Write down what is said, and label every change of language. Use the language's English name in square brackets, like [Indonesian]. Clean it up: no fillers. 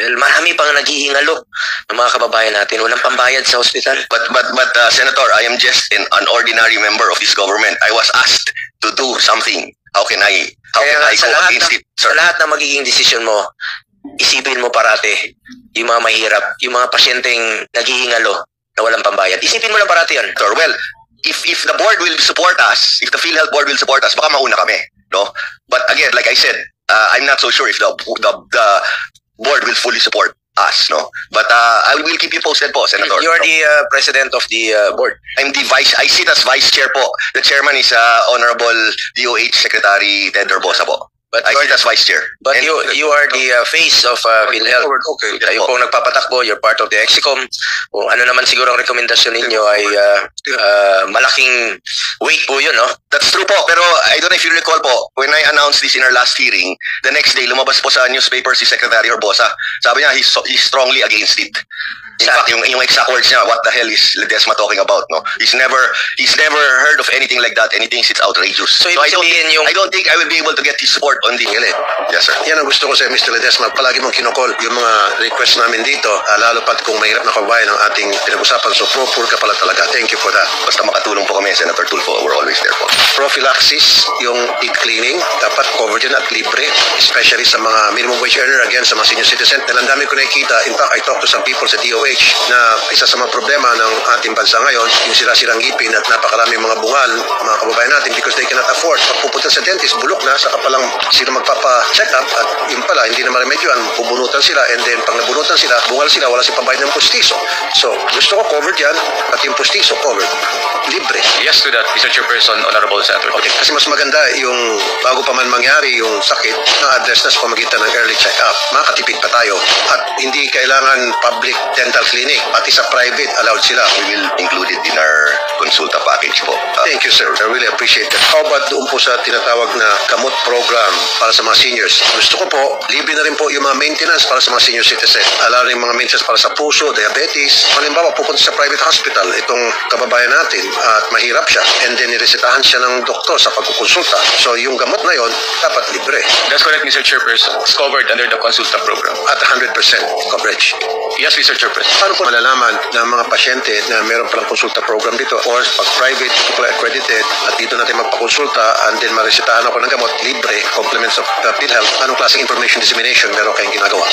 [Filipino] Marami pang naghihingalo ng mga kababayan natin, walang pambayad sa hospital. [English] But Senator, I am just an ordinary member of this government. I was asked to do something. How can I go against it, sir? [Filipino] Sa lahat ng magiging desisyon mo, isipin mo parati yung mga mahirap, yung mga pasyenteng naghihingalo na walang pambayad. Isipin mo lang parati yan. [English] Sir, well, if the board will support us, if the PhilHealth board will support us, [Filipino] baka mauna kami, [English] no? But again, like I said, I'm not so sure if the board will fully support us, no? But I will keep you posted po, Senator. You're the president of the board. I'm the I sit as vice chair po. The chairman is Honorable DOH Secretary Ted Herbosa po. But I sit as vice chair. But And you are the face of PhilHealth. Okay. [Filipino] Kayo pong nagpapatakbo, [English] you're part of the EXICOM. [Filipino] Kung ano naman siguro ang rekomendasyon ninyo ay malaking weight po yun, no? [English] That's true po, pero I don't know if you recall po, when I announced this in our last hearing, the next day, [Filipino] lumabas po sa newspaper si Secretary Herbosa. Sabi niya, [English] he's strongly against it. In fact, yung exact words niya, what the hell is Ledesma talking about, no? He's never heard of anything like that, and he thinks it's outrageous. So I don't think I will be able to get his support on the hill. Yes, sir. [Filipino] Yan ang gusto ko sa Mr. Ledesma. Palagi mong kinukol yung mga request namin dito, lalo pat kung mahirap na kabayan ang ating pinag-usapan. [English] So, pro-poor [Filipino] ka pala talaga. [English] Thank you for that. [Filipino] Basta makatulong po kami, Senator Tulfo, [English] we're always there [Filipino] po. Prophylaxis, yung teeth cleaning, dapat covered yan at libre, especially sa mga minimum wage earner, again, sa mga senior citizen. Dahil ang dami ko nakikita, [English] in fact, I talked to some people [Filipino] sa DOH na isa sa mga problema ng ating bansa ngayon, yung sira-sirang ngipin at napakaraming mga bungal, mga kababayan natin, [English] because they cannot afford. [Filipino] Pag pupunta sa dentist, bulok na, saka palang sila magpapa-check up at yun pala, hindi na maremedyoan, pubunutan sila, and then pag nabunutan sila, bungal sila, wala silang pambayad ng pustiso. So, gusto ko covered yan, at yung pustiso covered. Libre. [English] Yes to that, Mr. Chairperson, Honorable Senator. [Filipino] Okay, kasi mas maganda yung bago pa man mangyari yung sakit, na-address na sa pamagitan ng early check-up. Makatipid pa tayo. At hindi kailangan public dental clinic, pati sa private, allowed sila. [English] We will include it in our consulta package po. Thank you, sir. I really appreciate that. [Filipino] How about doon po sa tinatawag na gamot program para sa mga seniors? Gusto ko po, libre na rin po yung mga maintenance para sa mga senior citizen. Allow rin mga maintenance para sa puso, diabetes. Halimbawa, pupunta sa private hospital, itong kababayan natin, at mahirap siya, and then niresetahan siya ng doktor sa pagkukonsulta. So, yung gamot na yon dapat libre. [English] That's correct, Mr. Chairperson. It's covered under the consulta program. At 100% coverage. Yes, Mr. Chairperson. [Filipino] Paano po malalaman ng mga pasyente na meron palang konsulta program dito, or pag private, people accredited, at dito natin magpakonsulta, and then maresetahan ako ng gamot, libre, complements of PhilHealth, anong klaseng information dissemination meron kayong ginagawa?